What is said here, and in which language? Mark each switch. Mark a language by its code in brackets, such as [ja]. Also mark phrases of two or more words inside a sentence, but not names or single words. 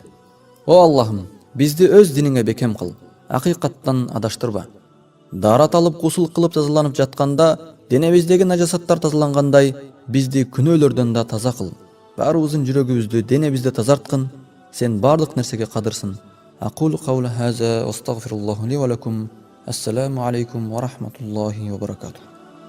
[ky] О Аллахым, бизди өз диниңе бекем кыл, акыйкаттан адаштырба. Дарат алып гусул кылып тазаланып жатканда, денебиздеги нажасаттар тазалангандай, бизди күнөөлөрдөн да таза кыл. Баарыбыздын жүрөгүбүздү, денебизди тазарткын. Сен бардык нерсеге кадырсың. [ar] أقول قولي هذا وأستغفر الله لي ولكم. السلام عليكم ورحمة الله وبركاته.